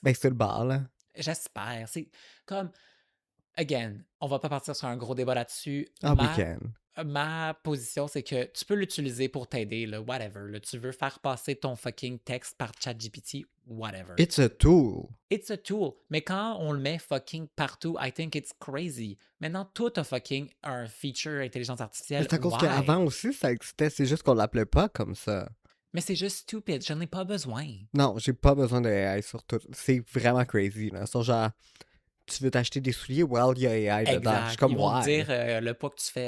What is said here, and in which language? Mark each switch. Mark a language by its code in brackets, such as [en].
[fr] Ben, c'est le bar, là. J'espère. C'est comme... Again, on va pas partir sur un gros débat là-dessus. [en] Ah, we can. [fr] Ma position, c'est que tu peux l'utiliser pour t'aider, là, whatever. Là, tu veux faire passer ton fucking texte par ChatGPT, whatever. [en] It's a tool. It's a tool. [fr] Mais quand on le met fucking partout, [en] I think it's crazy. [fr] Maintenant, tout a fucking un feature intelligence artificielle. C'est à cause qu'avant aussi, ça existait. C'est juste qu'on l'appelait pas comme ça. Mais c'est juste stupid. J'en ai pas besoin. Non, j'ai pas besoin de AI sur tout. C'est vraiment crazy, là. C'est genre, tu veux t'acheter des souliers? Well, il y a AI dedans. Je suis comme, Ils vont [en] why? [fr] te dire le poids que tu fais.